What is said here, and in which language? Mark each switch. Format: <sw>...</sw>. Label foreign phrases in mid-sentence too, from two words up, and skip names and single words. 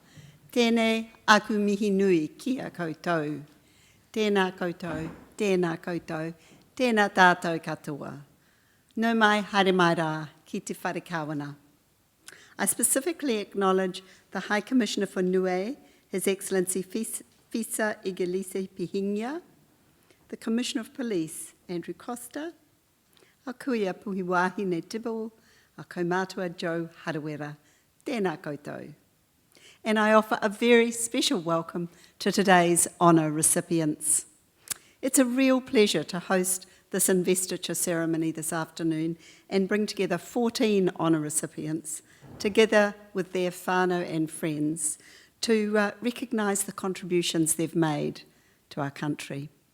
<mi>Tēnei aku mihi nui ki a koutou. Tēnā koutou, tēnā koutou, tēnā tātou katoa. Nau mai haere mai rā ki te whare kawana.</mi> <en>I specifically acknowledge the High Commissioner for Niue, His Excellency Lisa Argela, the Commissioner of Police, Andrew Costa,</en> <mi>a kuia puhi wāhine Tibble, a kaumātua Joe Harawera, tēnā koutou.</mi> <en>And I offer a very special welcome to today's honour recipients. It's a real pleasure to host this investiture ceremony this afternoon and bring together 14 honour recipients, together with their whānau and friends, to recognise the contributions they've made to our country.</en>